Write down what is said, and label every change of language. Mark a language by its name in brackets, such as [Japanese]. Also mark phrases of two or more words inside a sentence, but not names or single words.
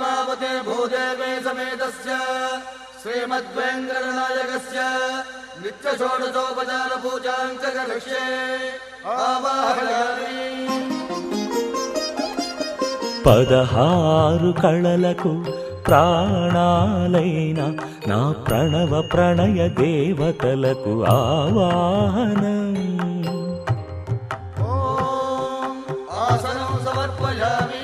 [Sanskrit] पार्वते भूदेवे समेतस्य श्रीमद्वेङ्कटनायकस्य नित्यषोडशोपचार पूजां च करिष्ये आवाहयामि। [Telugu] 16 కళలకు ప్రాణాలైన నా ప్రణవ ప్రణయ దేవతలకు ఆవాహనం. [Sanskrit] ఆసనం సమర్పయామి.